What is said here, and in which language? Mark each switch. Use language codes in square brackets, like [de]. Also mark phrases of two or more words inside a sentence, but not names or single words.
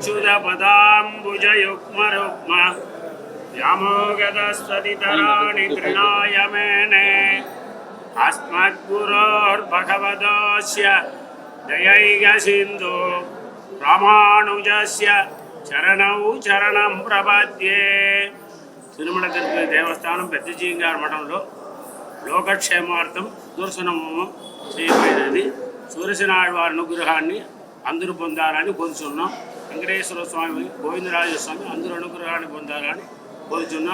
[sa] कमलपदाम्बुजयुग्मरुग्म व्यामोगतस्तदितराणि तृणाय मेने अस्मद्गुरोर्भगवतोऽस्य दयैकसिन्धु रामानुजस्य चरणौ चरणं प्रपद्ये. [te] తిరుమల తిరుపతి దేవస్థానం పెద్దజీంగారు మఠంలో లోకక్షేమార్థం సుదర్శనము చేయబడినది. సూర్యసేనాడు వారి అనుగ్రహాన్ని అందరూ పొందాలని కోరుచున్నాం. వెంకటేశ్వర స్వామి, గోవిందరాజ స్వామి అందరూ అనుగ్రహాన్ని పొందాలని కోరుచున్నాం.